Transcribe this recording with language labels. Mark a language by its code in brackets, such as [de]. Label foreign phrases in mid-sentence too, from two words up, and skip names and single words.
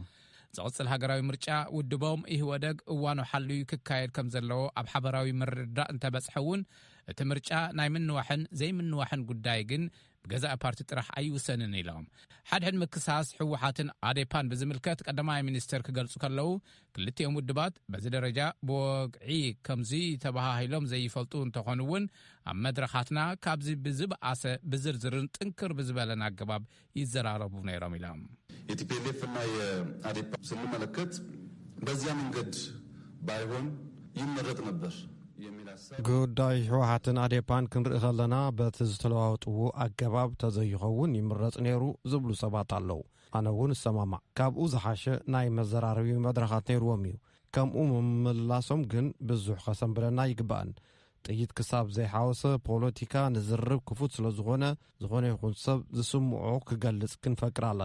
[ti] ዝቕጽል ሃገራዊ ምርጫ ውድቦም ኢህወደግ እዋኑ ሓልዩ ክካየድ ከም ዘለዎ ኣብ ሓበራዊ ምርዳእ እንተበጽሐውን እቲ ምርጫ ናይ ምንዋሕን ዘይምንዋሕን ጉዳይ ግን ብገዛኢ ፓርቲ ጥራሕ ኣይውሰንን ኢሎም ሓድሕድ ምክሳስ ሕወሓትን ኣዴፓን ብዝምልከት ቀዳማይ ሚኒስትር ክገልጹ ከለዉ ክልቲኦም ውድባት በዚ ደረጃ ብወግዒ ከምዚ ተባሂሎም ዘይፈልጡ እንተኾኑ እውን ኣብ መድረኻትና ካብዚ ብዝበኣሰ ብዝርዝርን ጥንክር ብዝበለን ኣገባብ ይዘራረቡ ነይሮም ኢሎም [am] የቲፒኤልኤፍ እና የአዴፓ ስንመለከት በዚያ መንገድ ባይሆን ይመረጥ ነበር [ti] ጉዳይ ሕወሓትን ኣዴፓን ክንርኢ ከለና በቲ ዝተለዋወጥዎ ኣገባብ ተዘይኸውን ይምረጽ ነይሩ ዝብሉ ሰባት ኣለዉ። ኣነ እውን እሰማማዕ። ካብኡ ዝሓሸ ናይ መዘራረቢ መድረኻት ነይርዎም እዩ። ከምኡ ምምላሶም ግን ብዙሕ ከሰንብለና ይግባአን። ጥይት ክሳብ ዘይሓወሰ ፖለቲካ ንዝርብ ክፉት ስለ ዝኾነ ይኹን ሰብ ዝስምዖ ክገልጽ ክንፈቅር ኣለና።